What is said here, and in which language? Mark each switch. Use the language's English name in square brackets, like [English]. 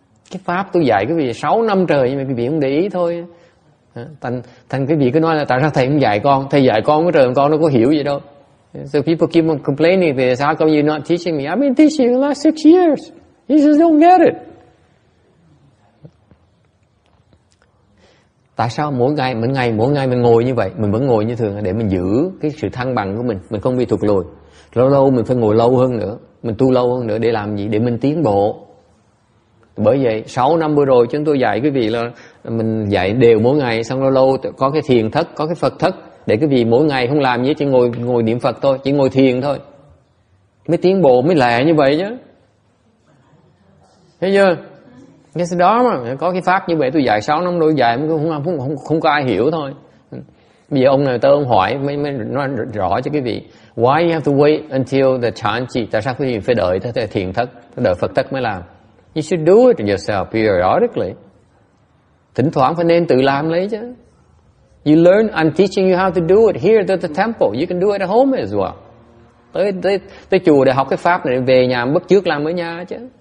[Vietnamese] Cái pháp tôi dạy quý vị 6 năm trời nhưng mà quý vị không để ý thôi. Thành quý vị cứ nói là tại sao thầy không dạy con? Thầy dạy con cái trời con nó có hiểu gì đâu. [English] So people keep on complaining thì how come you're not teaching me? I've been teaching you the last 6 years. You just don't get it. [Vietnamese] Tại sao mỗi ngày mình ngồi như vậy, mình vẫn ngồi như thường để mình giữ cái sự thăng bằng của mình không bị thụt lùi. Lâu mình phải ngồi lâu hơn nữa, mình tu lâu hơn nữa để làm gì? Để mình tiến bộ. Bởi vậy 6 năm vừa rồi chúng tôi dạy quý vị là mình dạy đều mỗi ngày, xong lâu có cái thiền thất, có cái Phật thất để quý vị mỗi ngày không làm gì, chỉ ngồi niệm Phật thôi, chỉ ngồi thiền thôi, mới tiến bộ, mới lẹ như vậy chứ. Thấy chưa? Cái đó mà có cái pháp như vậy tôi dạy 6 năm đôi dạy không có ai hiểu thôi. Bây giờ ông này tới ông hỏi mới nói rõ cho quý vị. [English] Why you have to wait until the chanchi? [Vietnamese] Tại sao quý vị phải đợi tới thiền thất, đợi Phật thất mới làm? [English] You should do it yourself periodically. [Vietnamese] Thỉnh thoảng phải nên tự làm lấy chứ. [English] You learn, I'm teaching you how to do it here at the temple. You can do it at home as well. [Vietnamese] Tới chùa để học cái pháp này, về nhà bắt chước làm ở nhà chứ.